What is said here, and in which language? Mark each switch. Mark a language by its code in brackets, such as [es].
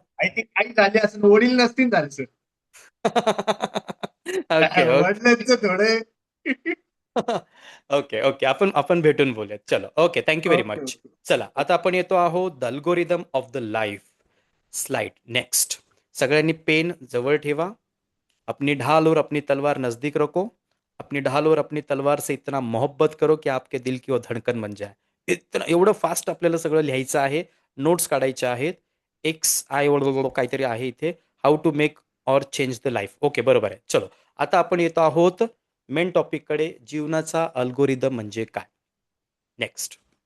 [mr] आणि ते काही झाले असं वडील नसतील झाले सर. Okay, okay. वडिलांचं थोडे. Okay, okay. आपण आपण भेटून बोलूयात. चलो. Okay. [en] Thank you very much. Okay [mr] चला, आता आपण येतो आहोत [en] The algorithm of the life. [mr] Slide next. सगळ्यांनी पेन जवळ ठेवा. [hi] अपनी ढाल और अपनी तलवार नजदीक रखो. अपनी ढाल और अपनी तलवार से इतना मोहब्बत करो की आपके दिल की वो धडकन बन जाए. [mr] इतना एवढं फास्ट आपल्याला सगळं लिहायचं आहे. नोट्स काढायच्या आहेत. एक्स आय काहीतरी आहे इथे. [en] How to make or change the life. Okay, [mr] बरोबर आहे. चलो, आता आपण येतो आहोत मेन टॉपिककडे. जीवनाचा अल्गोरिदम म्हणजे काय? नेक्स्ट.